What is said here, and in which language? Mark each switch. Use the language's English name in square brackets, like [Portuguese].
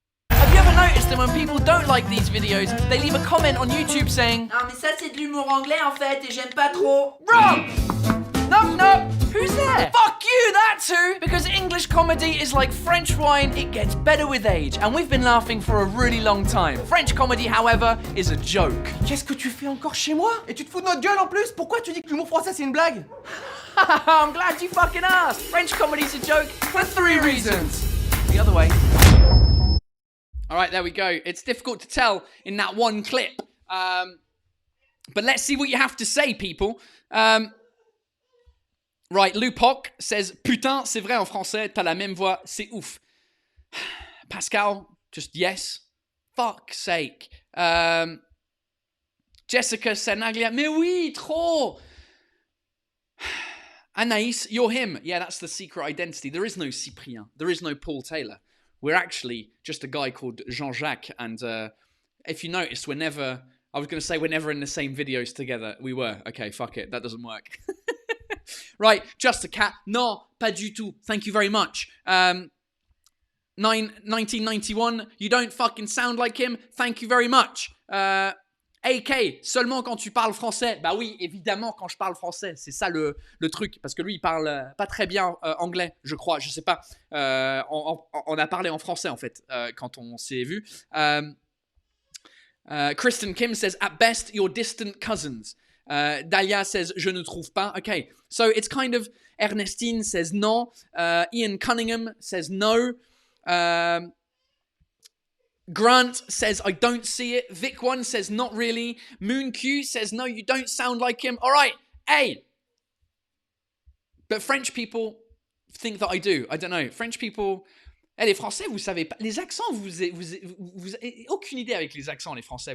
[English] Have you ever noticed that when people don't like these videos, they leave a comment on YouTube saying [French] "Ah, mais ça c'est de l'humour anglais en fait, et j'aime pas trop." [English] Wrong! No. Who's there? Fuck you, that's who! Because English comedy is like French wine, it gets better with age, and we've been laughing for a really long time. French comedy, however, is a joke. [French] Qu'est-ce que tu fais encore chez moi? Et tu te fous de notre gueule en plus? Pourquoi tu dis que l'humour français c'est une blague? [English] I'm glad you fucking asked. French comedy's a joke for 3 reasons. The other way. All right, there we go. It's difficult to tell in that one clip. But let's see what you have to say, people. Right, Lupoc says, [French] Putain, c'est vrai en français, t'as la même voix, c'est ouf. [English] Pascal, just yes. Fuck's sake. [French] Jessica Senaglia, mais oui, trop. [English] Anaïs, you're him. Yeah, that's the secret identity. There is no Cyprien. There is no Paul Taylor. We're actually just a guy called Jean-Jacques. And if you notice, we're never in the same videos together. We were. Okay, fuck it. That doesn't work. Right, just a cat. No, [French] pas du tout. [English] Thank you very much. 1991, you don't fucking sound like him. Thank you very much. [French] AK, seulement quand tu parles français. Bah oui, évidemment quand je parle français. C'est ça le truc. Parce que lui, il parle pas très bien anglais, je crois. Je sais pas. On a parlé en français, en fait, quand on s'est vu. [English] Kristen Kim says, at best, you're distant cousins. Dahlia says, [French] je ne trouve pas. [English] Okay, so it's kind of... Ernestine says non. Ian Cunningham says no. Grant says, I don't see it. Vic1 says, not really. Moon Q says, no, you don't sound like him. All right, hey. But French people think that I do. I don't know. French people... [French] Eh, les Français, vous savez pas... Les accents, vous avez aucune idée avec les accents, les Français.